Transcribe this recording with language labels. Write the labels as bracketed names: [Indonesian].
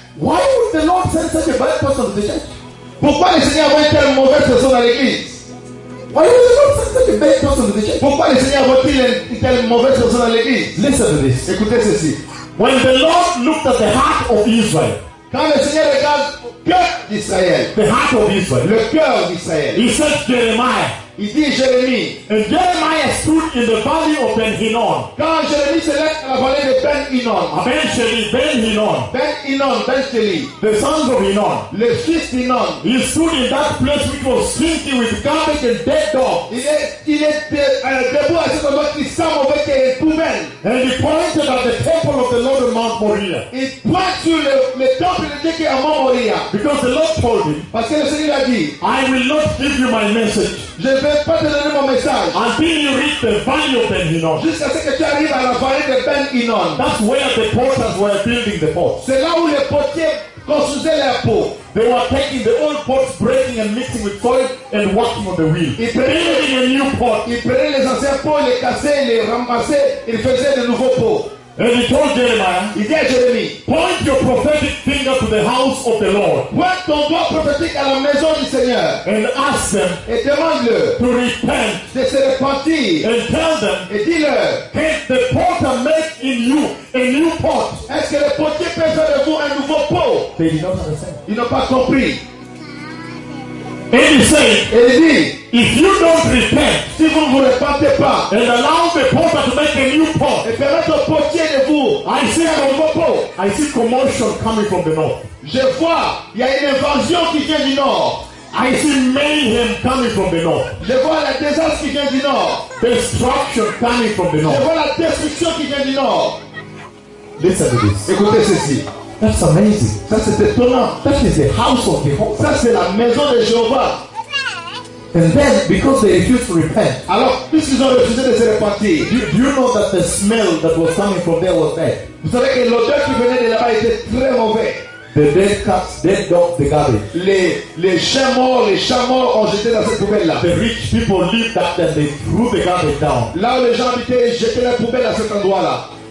[English] Why would the Lord send such a bad person to the church? [French] Pourquoi le Seigneur va être une mauvaise personne à l'église? [English] Why would the Lord send such a bad person to the church? [French] Pourquoi le Seigneur va-t-il être une mauvaise personne à l'église? [English] Listen to this. [French] Écoutez ceci. [English] When the Lord looked at the heart of Israel, [French] quand le Seigneur regarde au cœur d'Israël, [English] the heart of Israel, [French] le cœur d'Israël, [English] he said Jeremiah, [French] il dit Jérémie, [English] and Jeremiah stood in the valley of Ben Hinnom. [French] Quand Jérémie se lève dans la vallée de Ben Hinnom, [English] Ben Sheli, Ben Hinnom, [French] Ben Hinnom, Ben Sheli, [English] the sons of Hinnom, [French] le fils d'Hinnom, [English] he stood in that place which was stinky with garbage and dead dog. [French] Il est debout à cet endroit qui sent mauvais, qui est poubelle. [English] And he pointed at the temple of the Lord on Mount Moriah. [French] Il pointe sur le temple de Dieu qui est à Mount Moriah. [English] Because the Lord told him, [French] parce que le Seigneur a dit, [English] I will not give you my message. [French] Je ne vais pas te donner mon message. [English] Until you reach the valley of Ben Hinnom. [French] Jusqu'à ce que tu arrives à la vallée de Ben Hinnom. [English] That's where the porters were building the pots. [French] C'est là où les potiers construisaient leurs pots. [English] They were taking the old pots, breaking and mixing with soil and working on the wheel. [French] Ils prenaient, [English] building a new pot. [French] Ils prenaient les anciens pots, les cassaient, les ramassaient, ils faisaient de nouveaux pots. [English] And he told Jeremiah, [French] il dit à Jérémie, [English] point your prophetic finger to the house of the Lord. [French] Pointe ton doigt prophétique à la maison du Seigneur. [English] And ask them, [French] et demande-le, [English] to repent, [French] de se repentir. [English] And tell them, [French] et dis-le, [English] can the potter make in you a new pot? [French] Est-ce que le potier peut faire de vous un nouveau pot? [English] They did not understand. [French] Ils n'ont pas compris. [English] And he said, [French] et il dit, [English] If you don't repent, [French] si vous ne vous repentez pas, [English] and allow the porter to make a new port, [French] et permettre au portier de vous, [English] I see commotion coming from the north. [French] Je vois, il y a une invasion qui vient du nord. [English] I see mayhem coming from the north. [French] Je vois la désastre qui vient du nord. [English] Destruction coming from the north. [French] Je vois la destruction qui vient du nord. [English] Listen to this. [French] Écoutez ceci. [English] That's amazing. [French] Ça c'est étonnant. [English] That is the house of Jehovah. [French] Ça c'est la maison de Jéhovah. [English] And then, because they refused to repent. [French] Alors, puisqu'ils ont refusé de se repentir. [English] Do you know that the smell that was coming from there was bad? [French] Vous savez que l'odeur qui venait de là-bas était très mauvais. [English] The dead cats, dead dogs, the garbage. [French] Les chats morts ont jeté dans cette poubelle là. [English] The rich people lived up and they threw the garbage down. [French] Là où les gens habitaient, ils jetaient la poubelle à cet endroit là.